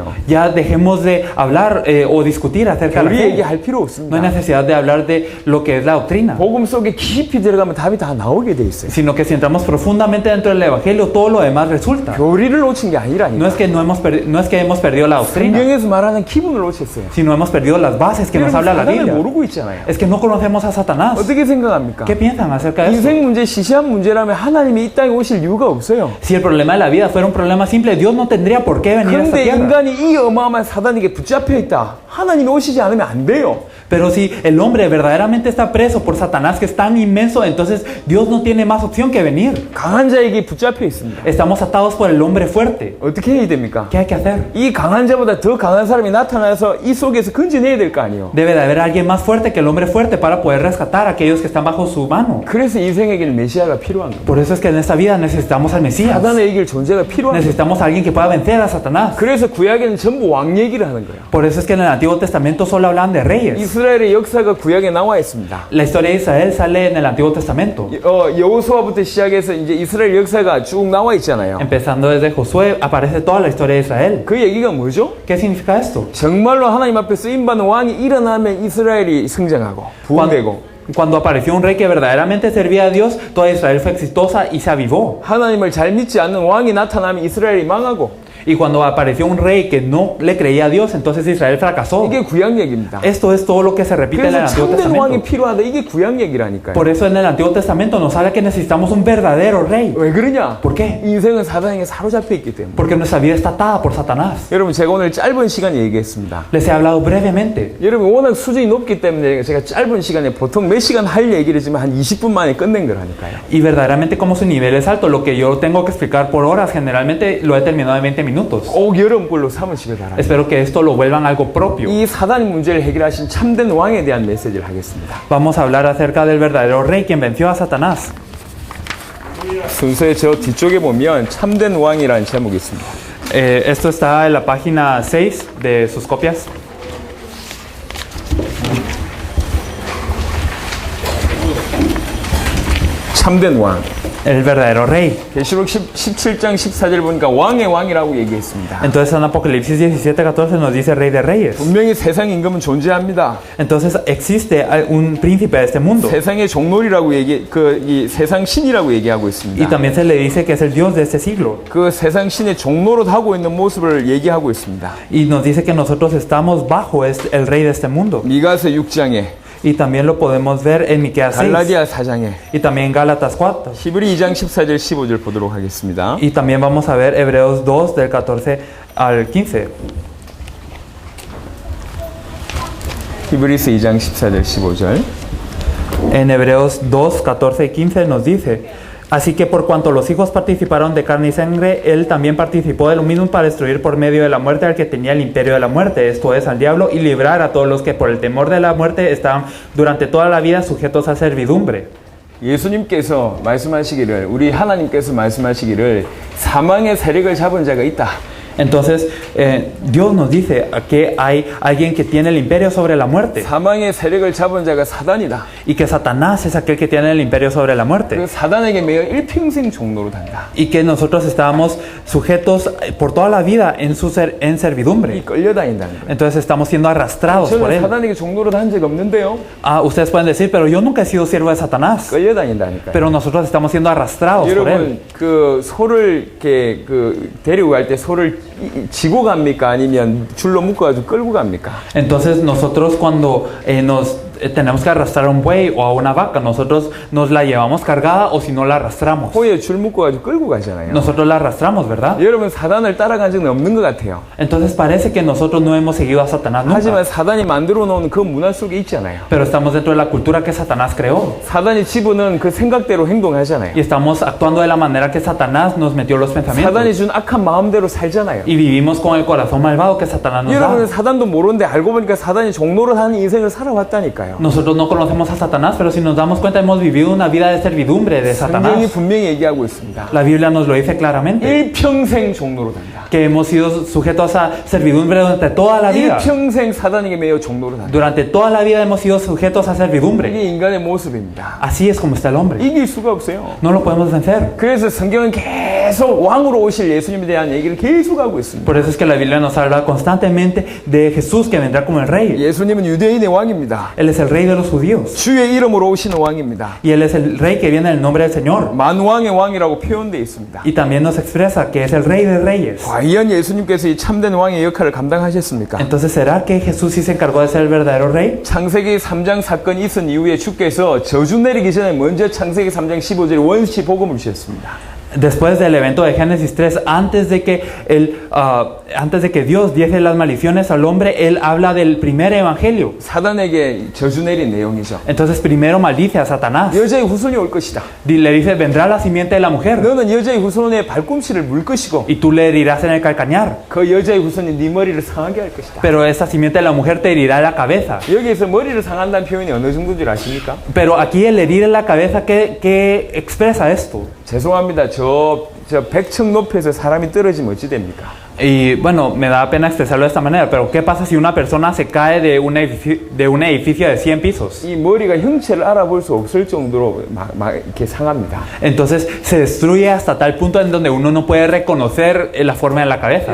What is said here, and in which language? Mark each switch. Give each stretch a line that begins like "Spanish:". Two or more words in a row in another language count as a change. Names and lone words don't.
Spanish: Ya dejemos de hablar o discutir acerca de la
Korean: 교리
Spanish: fe.
Korean: 얘기할 필요
Spanish: No hay
Korean: 없습니다.
Spanish: necesidad de hablar de lo que es la doctrina,
Korean: 복음 속에 깊이 들어가면 답이 다 나오게 돼 있어요.
Spanish: sino que si entramos profundamente dentro del Evangelio, todo lo demás resulta.
Korean: 교리를 놓친 게
Spanish: No
Korean: 아니라니까.
Spanish: es que no es que hemos perdido la doctrina,
Korean: 성경에서 말하는 기분을 놓쳤어요.
Spanish: sino hemos perdido las bases que nos habla la
Korean: 사단을
Spanish: Biblia.
Korean: 모르고 있잖아요.
Spanish: Es que no conocemos a Satanás.
Korean: 어떻게 생각합니까?
Spanish: ¿Qué piensan acerca de eso?
Korean: 인생 문제 시시한 문제라면 하나님이 이 땅에 오실 이유가 없어요.
Spanish: Si el problema de la vida fuera un problema simple, Dios no tendría por qué venir a esta
Korean: 그런데
Spanish: tierra.
Korean: 인간이 이 어마어마한 사단에게 붙잡혀 있다. 하나님이 오시지 않으면 안 돼요.
Spanish: Pero si el hombre verdaderamente está preso por Satanás, que es tan inmenso, entonces Dios no tiene más opción que venir.
Korean: 강한 자에게 붙잡혀 있습니다.
Spanish: Estamos atados por el hombre fuerte.
Korean: 어떻게 해야 됩니까?
Spanish: ¿Qué hay que hacer?
Korean: 이 강한 자보다 더 강한 사람이 나타나서 이 속에서 건져내야 될 거 아니에요.
Spanish: Debe de haber alguien más fuerte que el hombre fuerte para poder rescatar a aquellos que están bajo su mano.
Korean: 그래서 인생에게는 메시아가 필요한 거예요.
Spanish: Por eso es que en esta vida necesitamos al Mesías.
Korean: 사단의 이길 존재가 필요한 거예요.
Spanish: Necesitamos a alguien que pueda vencer a Satanás.
Korean: 그래서 구약에는 전부 왕 얘기를 하는 거예요.
Spanish: Por eso es que en el Antiguo Testamento solo hablan de reyes.
Korean: 이스라엘의 역사가 구약에 나와 있습니다.
Spanish: La historia de Israel sale en el Antiguo Testamento.
Korean: 여호수아부터 시작해서 이제 이스라엘 역사가 쭉 나와 있잖아요.
Spanish: Empezando desde Josué, aparece toda la historia de Israel.
Korean: 그 얘기가 뭐죠?
Spanish: ¿Qué significa esto?
Korean: 정말로 하나님 앞에 쓰임받는 왕이 일어나면 이스라엘이 성장하고 부흥되고
Spanish: Cuando apareció un rey que verdaderamente servía a Dios, toda Israel fue exitosa y se avivó.
Korean: 하나님을 잘 믿지 않는 왕이 나타나면 이스라엘이 망하고
Spanish: Y cuando apareció un rey que no le creía a Dios, entonces Israel fracasó.
Korean: 이게 구약 얘기입니다.
Spanish: Esto es todo lo que se repite en el
Korean: 그래서
Spanish: Antiguo
Korean: 참된 왕이
Spanish: Testamento.
Korean: 필요하다. 이게 구약 얘기라니까요.
Spanish: Por eso en el Antiguo Testamento nos habla que necesitamos un verdadero rey.
Korean: 왜 그러냐?
Spanish: ¿Por qué?
Korean: 인생은 사단에게 사로잡혀 있기 때문에.
Spanish: Porque nuestra vida está atada por Satanás.
Korean: 여러분 제가 오늘 짧은 시간에 얘기했습니다.
Spanish: Les he hablado brevemente.
Korean: 여러분 워낙 수준이 높기 때문에 제가 짧은 시간에 보통 몇 시간 할 얘기를 지금 한 20분 만에 끝낸 거라니까요.
Spanish: Y verdaderamente como su nivel es alto, lo que yo tengo que explicar por horas, generalmente lo he terminado en 20 minutos.
Korean: 꼭 여러분 걸로 삼으시길 바랍니다.
Spanish: Espero que esto lo vuelvan algo propio.
Korean: 이 사단 문제를 해결하신 참된 왕에 대한 메시지를 하겠습니다.
Spanish: Vamos a hablar acerca del verdadero rey quien venció a Satanás.
Korean: 순서에 저 뒤쪽에 보면 참된 왕이라는 제목이 있습니다.
Spanish: Esto está en la página 6 de sus copias.
Korean: 참된 왕.
Spanish: El verdadero rey.
Korean: 계시록 17장 14절 보니까 왕의 왕이라고 얘기했습니다.
Spanish: Entonces en Apocalipsis 17:14 nos dice rey de reyes.
Korean: 분명히 세상 임금은 존재합니다.
Spanish: Entonces existe un príncipe de este mundo.
Korean: 세상의 종놀이라고 이 세상 신이라고 얘기하고
Spanish: Y
Korean: 있습니다.
Spanish: también se le dice que es el Dios de este siglo.
Korean: 그 세상 신의 종노릇 하고 있는 모습을 얘기하고 있습니다.
Spanish: Y nos dice que nosotros estamos bajo el rey de este mundo.
Korean: 미가서 6장에
Spanish: Y también lo podemos ver en Miqueas 6.
Korean: 갈라디아 4장에
Spanish: Y también en Gálatas 4.
Korean: 히브리 2장 14절 15절 보도록 하겠습니다.
Spanish: Y también vamos a ver Hebreos 2 del 14 al 15.
Korean: 히브리서 2장 14절 15절.
Spanish: En Hebreos 2, 14 y 15 nos dice: así que por cuanto los hijos participaron de carne y sangre, él también participó de lo mismo para destruir por medio de la muerte al que tenía el imperio de la muerte, esto es, al diablo, y librar a todos los que por el temor de la muerte estaban durante toda la vida sujetos a servidumbre.
Korean: 예수님께서 말씀하시기를, 우리 하나님께서 말씀하시기를 사망의 세력을 잡은 자가 있다.
Spanish: Entonces, Dios nos dice que hay alguien que tiene el imperio sobre la muerte
Korean: 사망의 세력을 잡은 자가 사단이다.
Spanish: y que Satanás es aquel que tiene el imperio sobre la muerte
Korean: 그 사단에게 매여 일평생 종로로 단다.
Spanish: y que nosotros estábamos sujetos por toda la vida en servidumbre.
Korean: 이 끌려다닌다는 거예요.
Spanish: Entonces estamos siendo arrastrados por
Korean: 저는
Spanish: él.
Korean: 사단에게 종로로 단 적 없는데요.
Spanish: Ustedes pueden decir, pero yo nunca he sido siervo de Satanás.
Korean: 끌려다닌다니까요.
Spanish: Pero nosotros estamos siendo arrastrados por él.
Korean: 여러분 그 소를 이렇게 그 데리고 갈 때 소를 지고 갑니까? 아니면 줄로 묶어가지고 끌고 갑니까?
Spanish: Entonces nosotros cuando tenemos que arrastrar a un buey o a una vaca, nosotros nos la llevamos cargada o si no la arrastramos.
Korean: 호에 줄 묶어가지고 끌고 가잖아요.
Spanish: Nosotros la arrastramos, ¿verdad?
Korean: 여러분 사단을 따라간 적은 없는 것 같아요.
Spanish: Entonces parece que nosotros no hemos seguido a Satanás
Korean: 하지만
Spanish: nunca.
Korean: 사단이 만들어 놓은 그 문화 속에 있잖아요.
Spanish: Pero estamos dentro de la cultura que Satanás creó.
Korean: 사단이 집어넣은 그 생각대로 행동하잖아요.
Spanish: Y estamos actuando de la manera que Satanás nos metió los
Korean: 사단이
Spanish: pensamientos.
Korean: 준 악한 마음대로 살잖아요.
Spanish: Y vivimos con el corazón malvado que Satanás nos
Korean: 여러분은
Spanish: da.
Korean: 사단도 모르는데 알고 보니까 사단이 종로를 하는 인생을 살아왔다니까요.
Spanish: Nosotros no conocemos a Satanás, pero si nos damos cuenta hemos vivido una vida de servidumbre de
Korean: 성경이
Spanish: Satanás.
Korean: 분명히 얘기하고 있습니다.
Spanish: La Biblia nos lo dice claramente.
Korean: 일평생 종로로 단다.
Spanish: Que hemos sido sujetos a servidumbre durante toda la vida.
Korean: 일평생 사단에게 매여 종로로 단다.
Spanish: Durante toda la vida hemos sido sujetos a servidumbre.
Korean: 이게 인간의 모습입니다.
Spanish: Así es como está el hombre.
Korean: 이길 수가 없어요.
Spanish: No lo podemos vencer.
Korean: 그래서 성경은 계속 왕으로 오실 예수님에 대한 얘기를 계속 하고 있습니다.
Spanish: Por eso es que la Biblia nos habla constantemente de Jesús que vendrá como el rey.
Korean: 예수님은 유대인의 왕입니다.
Spanish: Él es el rey de los judíos.
Korean: 주의 이름으로 오시는 왕입니다.
Spanish: Y Él es el rey que viene en el nombre del Señor.
Korean: 만왕의 왕이라고 표현되어 있습니다.
Spanish: Y también nos expresa que es el rey de reyes.
Korean: 과연 예수님께서 이 참된 왕의 역할을 감당하셨습니까?
Spanish: Entonces, ¿será que Jesús sí se encargó de ser el verdadero rey?
Korean: 창세기 3장 사건이 있은 이후에 주께서 저주 내리기 전에 먼저 창세기 3장 15절에 원시 복음을 주셨습니다.
Spanish: Después del evento de Génesis 3, antes de que Dios diese las maldiciones al hombre, Él habla del primer evangelio.
Korean: 사단에게 저주 내린 내용이죠.
Spanish: Entonces primero maldice a Satanás.
Korean: 여자의 후손이 올 것이다.
Spanish: Le dice, vendrá la simiente de la mujer
Korean: 너는 여자의 후손의 발꿈치를 물 것이고
Spanish: y tú le herirás en el calcañar.
Korean: 그 여자의 후손이 네 머리를 상하게 할 것이다.
Spanish: Pero esa simiente de la mujer te herirá la cabeza.
Korean: 여기에서 머리를 상한다는 표현이 어느 정도인 줄 아십니까?
Spanish: Pero aquí el herir en la cabeza, ¿qué expresa esto?
Korean: 죄송합니다. 저 100층 높이에서 사람이 떨어지면 어찌 됩니까?
Spanish: Y bueno, me da pena expresarlo de esta manera, pero ¿qué pasa si una persona se cae de un edificio de 100 pisos?
Korean: 이 머리가 형체를 알아볼 수 없을 정도로 막 이렇게 상합니다.
Spanish: Entonces se destruye hasta tal punto en donde uno no puede reconocer la forma de la cabeza.